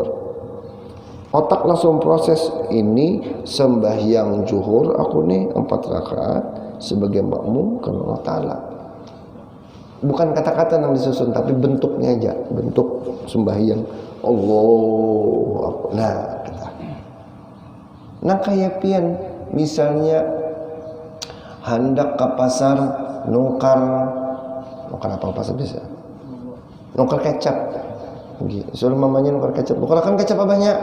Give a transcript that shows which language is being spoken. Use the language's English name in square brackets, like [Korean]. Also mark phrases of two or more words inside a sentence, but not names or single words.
[Banjar] Otak langsung proses, ini sembahyang zuhur aku nih 4 rakaat sebagai makmum karena Allah Ta'ala. Bukan kata-kata yang disusun, tapi bentuknya aja, bentuk sembahyang [Arabic] الله أكبر. [Banjar] Nah kayak pian misalnya hendak ke pasar nukar apa pasar bisa? Nukar kecap. Suruh mamanya nukar kecap. Nukarkan kecap banyak.